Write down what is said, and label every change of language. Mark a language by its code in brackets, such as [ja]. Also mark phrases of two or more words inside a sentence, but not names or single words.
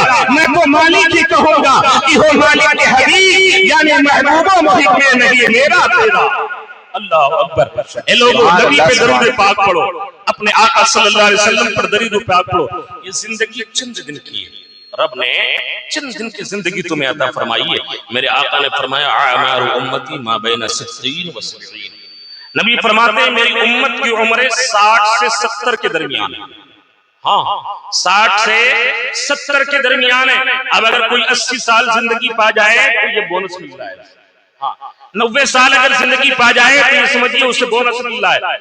[ur] میں تو مالک ہی کہوں گا کہ ہو مالک حبیب, یعنی محبوب و محب میں نہیں میرا تیرا. [ar] اللہ اکبر. [ur] اے لوگوں, نبی پہ درود پاک پڑھو, اپنے آقا [ar] صلی اللہ علیہ وسلم [ur] پر درود پاک پڑھو. یہ زندگی چند دن کی ہے, رب نے چند دن کی زندگی تمہیں عطا فرمائی ہے. میرے آقا نے فرمایا [ar] اعمار امتی ما بین 60 و 70. [ur] نبی فرماتے ہیں میری امت کی عمریں 60 سے 70 کے درمیان ہے. ہاں 60 سے 70 کے درمیان ہے. اب اگر کوئی 80 سال زندگی پا جائے تو یہ بونس مل جائے گا. ہاں 90 سال اگر زندگی پا جائے تو یہ سمجھیے اسے بونس مل رہا ہے.